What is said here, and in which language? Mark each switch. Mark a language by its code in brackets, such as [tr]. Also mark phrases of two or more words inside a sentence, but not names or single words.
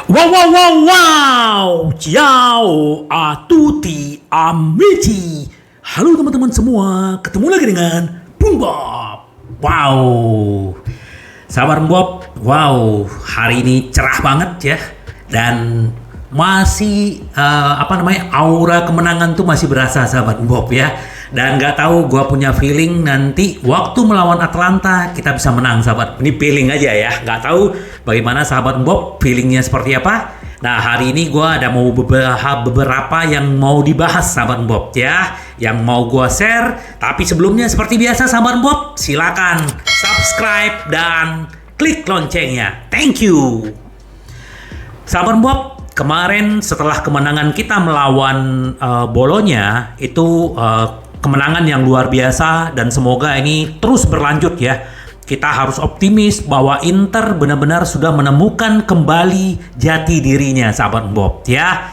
[it] Wow, wow, wow, wow. Ciao a tutti amici. [id] Halo teman-teman semua, ketemu lagi dengan Bung Bob. Wow. Sahabat Bob, wow, hari ini cerah banget ya. Dan masih aura kemenangan tuh masih berasa sahabat Bob ya. Dan nggak tahu, gue punya feeling nanti waktu melawan Atlanta kita bisa menang sahabat. Ini feeling aja ya, nggak tahu bagaimana sahabat Bob feelingnya seperti apa. Nah hari ini gue ada mau beberapa yang mau dibahas sahabat Bob ya, yang mau gue share. Tapi sebelumnya seperti biasa sahabat Bob, silakan subscribe dan klik loncengnya. [en] Thank you. [id] Sahabat Bob, kemarin setelah kemenangan kita melawan Bolonya itu kemenangan yang luar biasa dan semoga ini terus berlanjut ya. Kita harus optimis bahwa Inter benar-benar sudah menemukan kembali jati dirinya sahabat Bob ya.